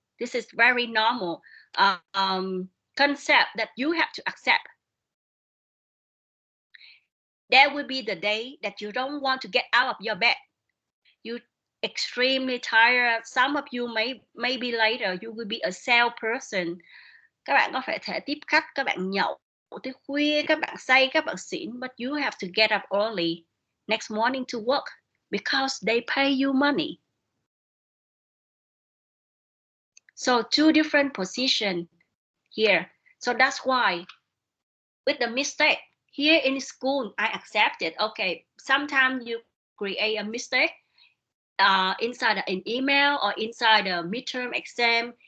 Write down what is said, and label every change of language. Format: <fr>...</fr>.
<en>This is very normal concept that you have to accept. There will be the day that you don't want to get out of your bed. You extremely tired. Some of you maybe later you will be a salesperson.</en> <vi>Các bạn có thể tiếp khách, các bạn nhậu tới khuya, các bạn say, các bạn xỉn,</vi> <en>but you have to get up early next morning to work because they pay you money. So two different positions here. So that's why with the mistake here in school, I accept it. Okay, sometimes you create a mistake inside an email or inside a midterm exam.</en>